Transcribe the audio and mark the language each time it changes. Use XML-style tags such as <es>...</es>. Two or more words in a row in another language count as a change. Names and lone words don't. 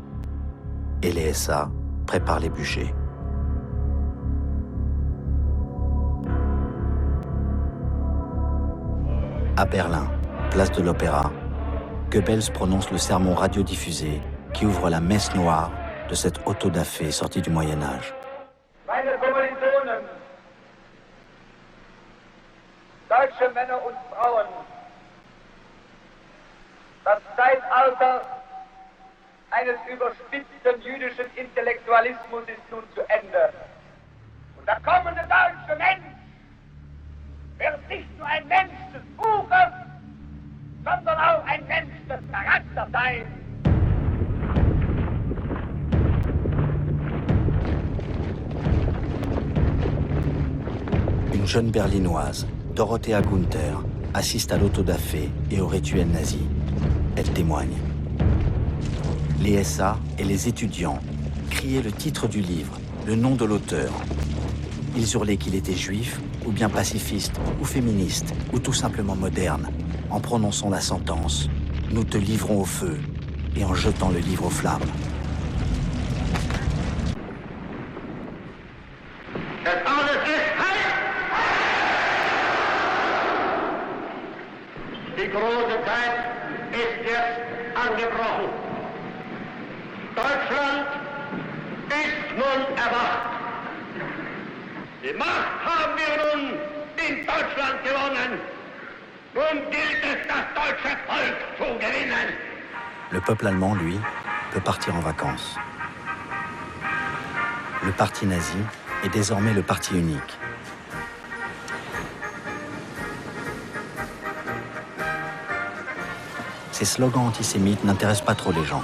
<fr>Et les SA préparent les bûchers. À Berlin, place de l'Opéra, Goebbels prononce le sermon radiodiffusé qui ouvre la messe noire de cette autodafé sortie du Moyen-Âge.</fr> <de>Meine Kommilitonen, deutsche Männer und Frauen, das Zeitalter eines überspitzten jüdischen Intellektualismus ist nun zu Ende. Und der kommende deutsche Mensch wird nicht nur ein Mensch des Buches, sondern auch ein Mensch des Charakters sein.</de> <fr>Une jeune berlinoise, Dorothea Gunther, assiste à l'autodafé et au rituel nazi. Elle témoigne. Les SA et les étudiants criaient le titre du livre, le nom de l'auteur. Ils hurlaient qu'il était juif, ou bien pacifiste, ou féministe, ou tout simplement moderne, en prononçant la sentence « Nous te livrons au feu » et en jetant le livre aux flammes.</fr> <de>Die große Zeit ist jetzt angebrochen. Deutschland ist nun erwacht. Die Macht haben wir nun in Deutschland gewonnen. Nun gilt es, das deutsche Volk zu gewinnen.</de> <fr>Le peuple allemand, lui, peut partir en vacances. Le parti nazi est désormais le parti unique. Ces slogans antisémites n'intéressent pas trop les gens.</fr>